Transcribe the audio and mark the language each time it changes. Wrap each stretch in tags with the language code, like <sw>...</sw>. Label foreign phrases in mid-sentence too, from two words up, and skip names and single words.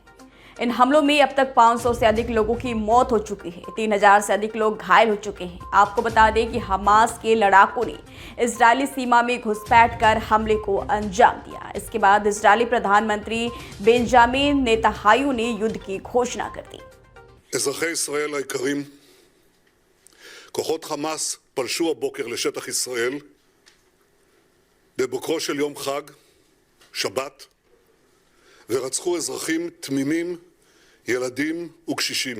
<hi>इन हमलों में अब तक 500 से अधिक लोगों की मौत हो चुकी है। 3000 से अधिक लोग घायल हो चुके हैं। आपको बता दें कि हमास के लड़ाकों ने इजरायली सीमा में घुसपैठ कर हमले को अंजाम दिया। इसके बाद इजरायली प्रधानमंत्री बेंजामिन नेतन्याहू ने युद्ध की घोषणा कर दी।</hi> <he>אזרחי ישראל היקרים, כוחות חמאס פלשו הבוקר לשטח ישראל בבוקרו של יום חג, שבת, ורצחו אזרחים תמימים, ילדים וקשישים.</he>